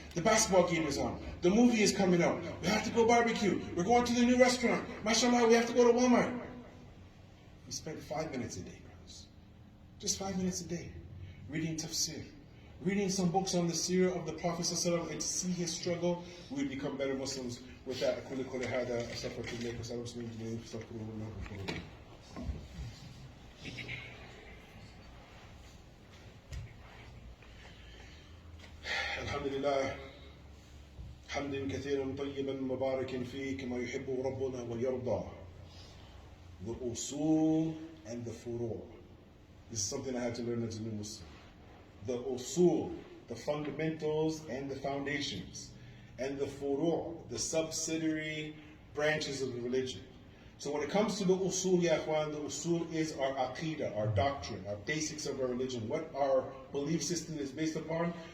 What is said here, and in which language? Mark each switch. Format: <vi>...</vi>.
<en>The basketball game is on. The movie is coming out. We have to go barbecue. We're going to the new restaurant. MashaAllah, we have to go to Walmart. We spend 5 minutes a day, brothers. Just 5 minutes a day. Reading tafsir. Reading some books on the seerah of the Prophet ﷺ and to see his struggle, we become better Muslims. With that,</en> <ar>أقول قولي هذا أستغفر الله وأستغفر الله وأستغفر الله. الحمد لله حمد كثيرا طيبا مباركا فيه كما يحب ربنا ويرضى.</ar> <en>The usul and the furu'. This is something I had to learn as a new Muslim. The usul, the fundamentals and the foundations, and the furu', the subsidiary branches of the religion. So when it comes to the usul, ya akhwan, the usul is our aqeedah, our doctrine, our basics of our religion, what our belief system is based upon.</en>